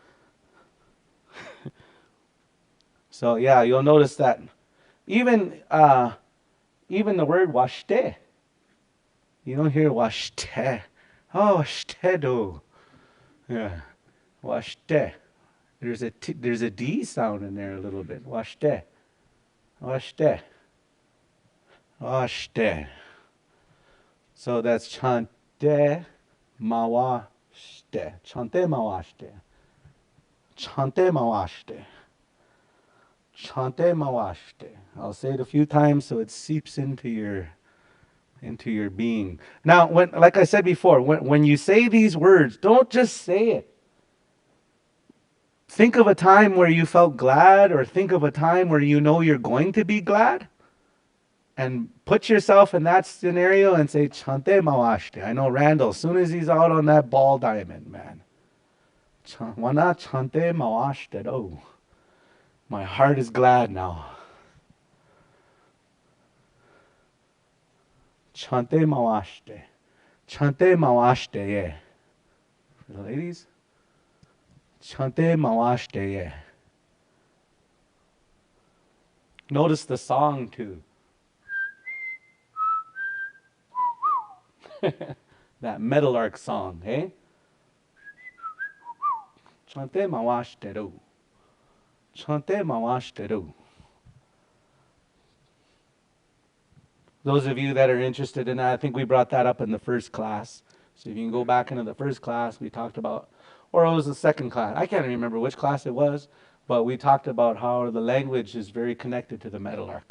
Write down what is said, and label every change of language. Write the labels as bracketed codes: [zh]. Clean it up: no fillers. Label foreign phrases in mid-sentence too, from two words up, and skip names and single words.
[en] So yeah, you'll notice that even even the word washte, you don't hear washte. Oh, washte. Yeah, washte. There's a D sound in there a little bit. [lkt] Washte, washte, washte. [en] So that's [lkt] chante mawashte, chante mawashte, chante mawashte, chante mawashte. [en] I'll say it a few times so it seeps into your being. Now, like I said before, when you say these words, don't just say it. Think of a time where you felt glad, or think of a time where you know you're going to be glad, and put yourself in that scenario and say, [lkt] Chante mawashte. [en] I know Randall, as soon as he's out on that ball diamond, man. [lkt] Wana chante mawashte. Oh, my heart is glad now. Chante mawashte. Chante mawashte, yeah. [en] For the ladies, [lkt] chante mawashte, [en] yeah. Notice the song too. That meadowlark song, eh? [lkt] Chante mawashte. Chante mawashte. [en] Those of you that are interested in that, I think we brought that up in the first class. So if you can go back into the first class, we talked about, or it was the second class. I can't remember which class it was, but we talked about how the language is very connected to the meadowlark.